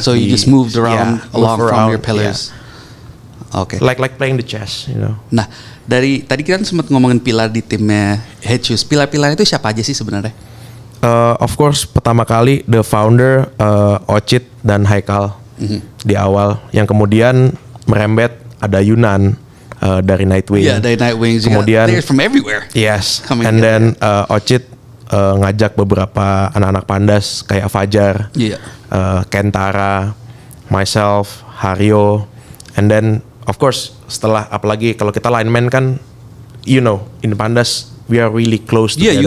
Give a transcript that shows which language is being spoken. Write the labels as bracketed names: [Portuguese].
[English] So you just moved around along from your pillars. Yeah. Okay. Like playing the chess, you know. [Indonesian] Nah, dari tadi kita sempat ngomongin pilar di timnya HSU. Pilar-pilar itu siapa aja sih sebenarnya? [English] Of course, [Indonesian] pertama kali [English] the founder [Indonesian] Ochit dan Haikal di awal. Yang kemudian merembet ada Yunan dari Nightwing. Yeah, dari Nightwing. Kemudian [English] players from everywhere. Yes. And then Ochit [Indonesian] ngajak beberapa anak-anak Pandas kayak [English] Fajar, Kentara, myself, Hario, and then of course, [Indonesian] setelah apalagi kalau kita lineman kan, [English] you know, in Pandas we are really close together.